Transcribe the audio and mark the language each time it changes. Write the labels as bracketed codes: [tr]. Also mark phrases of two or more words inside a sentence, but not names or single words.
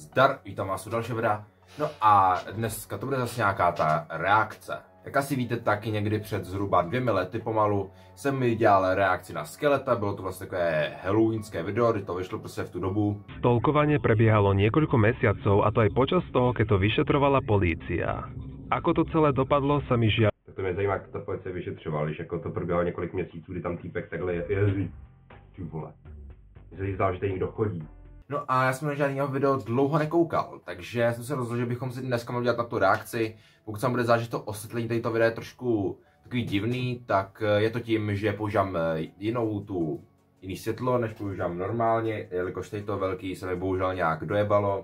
[cs] Zdar, vítám vás u dalšího videa. No a dneska to bude zase nějaká ta reakce. Jak asi víte, taky někdy před zhruba 2 lety pomalu jsem mi dělal reakci na skeleta, bylo to vlastně takové halloweenské video, kdy to vyšlo prostě v tu dobu. [sk] Stalkovanie prebiehalo niekoľko mesiacov, a to aj počas toho, keď to vyšetrovala polícia. Ako to celé dopadlo, sa mi žiaľ... [cs] Tak to mě zajímá, jak ta policie vyšetřovala, když jako to proběhlo několik měsíců, kdy tam týpek takhle jezdí. Ty vole. Mně se zdá, že tady někdo chodí. No a já jsem na žádného video dlouho nekoukal, takže jsem se rozhodl, že bychom si dneska mohli dělat na tu reakci. Pokud se vám bude zdát, že to osvětlení tady to video je trošku takový divný, tak je to tím, že používám jiný světlo, než používám normálně, jelikož tady to velký se mi bohužel nějak dojebalo.